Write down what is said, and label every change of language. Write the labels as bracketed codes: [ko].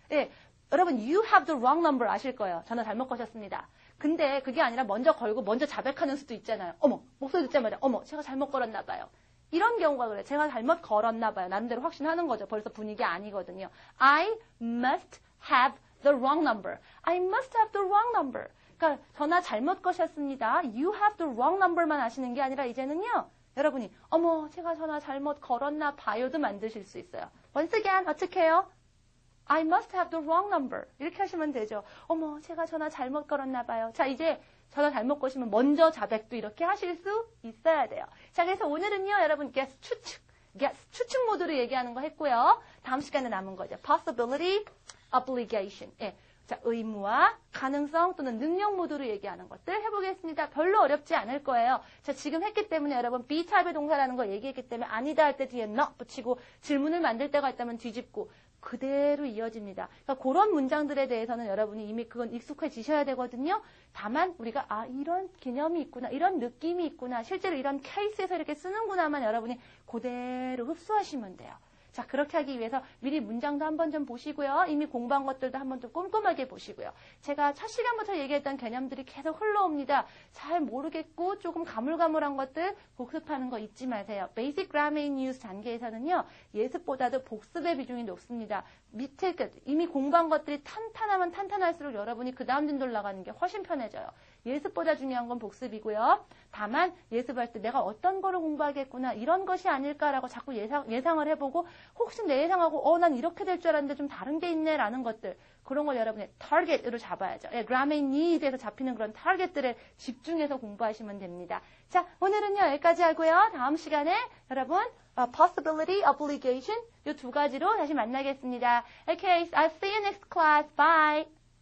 [ko] 예, 여러분, [en] you have the wrong number [ko] 아실 거예요. 전화 잘못 거셨습니다. 근데 그게 아니라 먼저 걸고 먼저 자백하는 수도 있잖아요. 어머, 목소리 듣자마자 어머, 제가 잘못 걸었나 봐요. 이런 경우가 그래요. 제가 잘못 걸었나 봐요. 나름대로 확신하는 거죠. 벌써 분위기 아니거든요. [en] I must have the wrong number. I must have the wrong number. [ko] 그러니까 전화 잘못 거셨습니다. [en] You have the wrong number [ko] 만 하시는 게 아니라 이제는요. 여러분이 어머 제가 전화 잘못 걸었나 봐요도 만드실 수 있어요. [en] Once again [ko] 어떻게 해요? [en] I must have the wrong number. [ko] 이렇게 하시면 되죠. 어머 제가 전화 잘못 걸었나 봐요. 자 이제 전화 잘못 거시면 먼저 자백도 이렇게 하실 수 있어야 돼요. 자 그래서 오늘은요 여러분 추측 모드로 얘기하는 거 했고요. 다음 시간에 남은 거죠. [en] Possibility, obligation. [ko] 예. 자, 의무와 가능성 또는 능력 모드로 얘기하는 것들 해보겠습니다. 별로 어렵지 않을 거예요. 자, 지금 했기 때문에 여러분 B타입의 동사라는 거 얘기했기 때문에 아니다 할 때 뒤에 not 붙이고 질문을 만들 때가 있다면 뒤집고 그대로 이어집니다. 그러니까 그런 문장들에 대해서는 여러분이 이미 그건 익숙해지셔야 되거든요. 다만 우리가 이런 개념이 있구나, 이런 느낌이 있구나, 실제로 이런 케이스에서 이렇게 쓰는구나만 여러분이 그대로 흡수하시면 돼요. 자, 그렇게 하기 위해서 미리 문장도 한번 좀 보시고요. 이미 공부한 것들도 한번 좀 꼼꼼하게 보시고요. 제가 첫 시간부터 얘기했던 개념들이 계속 흘러옵니다. 잘 모르겠고 조금 가물가물한 것들 복습하는 거 잊지 마세요. Basic Grammar in Use 단계에서는요. 예습보다도 복습의 비중이 높습니다. 밑에 이미 공부한 것들이 탄탄하면 탄탄할수록 여러분이 그 다음 진도를 나가는 게 훨씬 편해져요. 예습보다 중요한 건 복습이고요. 다만 예습할 때 내가 어떤 거를 공부하겠구나 이런 것이 아닐까라고 자꾸 예상을 해보고 혹시 내 예상하고 난 이렇게 될 줄 알았는데 좀 다른 게 있네 라는 것들 그런 걸 여러분의 타겟으로 잡아야죠. 예, grammar need에서 잡히는 그런 타겟들에 집중해서 공부하시면 됩니다. 자, 오늘은요 여기까지 하고요. 다음 시간에 여러분 possibility, obligation 이 두 가지로 다시 만나겠습니다. [en] Okay, I'll see you next class. Bye.